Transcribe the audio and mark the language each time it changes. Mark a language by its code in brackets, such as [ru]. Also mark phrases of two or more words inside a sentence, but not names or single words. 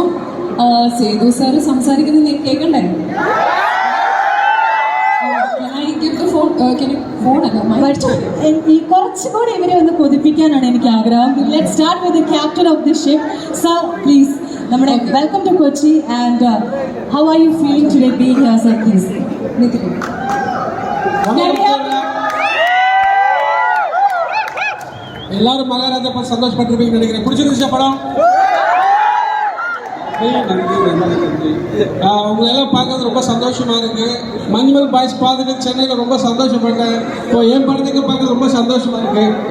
[ml] സേതു സാറ് സംസാരിക്കുന്നത് കേൾക്കണ്ടേ? കുറച്ചുകൂടി ഇവരെ ഒന്ന് കൊതിപ്പിക്കാനാണ് എനിക്ക് ആഗ്രഹം. [en] Let's start with the captain of the ship. Sir please, നമ്മുടെ welcome to Kochi and how are you feeling today being here sir please. Nitin, [ta] எல்லாரும் மகாராஜா பார்த்து சந்தோஷப்பட்டிருப்பீங்கன்னு நினைக்கிறேன். பிடிச்சிருந்துச்சா படம்? உங்களை எல்லாம் பார்க்கறது ரொம்ப சந்தோஷமா இருக்கு. மஞ்சுமல் பாய்ஸ் பார்த்துட்டு சென்னையில் ரொம்ப சந்தோஷப்பட்டேன். இப்போ என் படத்துக்கு பார்க்கறது ரொம்ப சந்தோஷமா இருக்கு.